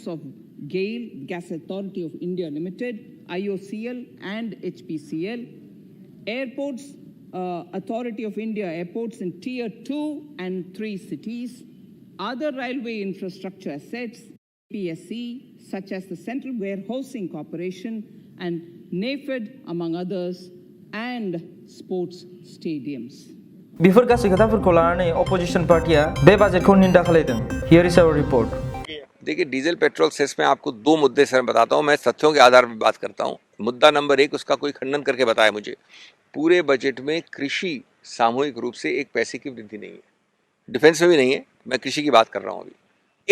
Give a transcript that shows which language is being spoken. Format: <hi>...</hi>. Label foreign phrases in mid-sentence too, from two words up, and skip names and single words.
<en>of GAIL, Gas Authority of India Limited, IOCL and HPCL, airports, Authority of India airports in tier 2 and 3 cities, other railway infrastructure assets, PSC, such as the Central Warehousing Corporation and NAFED, among others, and sports stadiums.</en> <brx>बेफोर गासै खोथाफोरखौ लानानै अपोजिशन पार्टिया बे बाजेटखौ निंदा खालामदों।</brx> <en>Here is our report.</en> <hi>देखिए, डीजल पेट्रोल सेस में आपको 2 मुद्दे सर बताता हूँ। मैं तथ्यों के आधार पर बात करता हूँ। मुद्दा नंबर 1, उसका कोई खंडन करके बताया मुझे। पूरे बजट में कृषि सामूहिक रूप से 1 पैसे की वृद्धि नहीं है। डिफेंस में भी नहीं है। मैं कृषि की बात कर रहा हूँ अभी।</hi>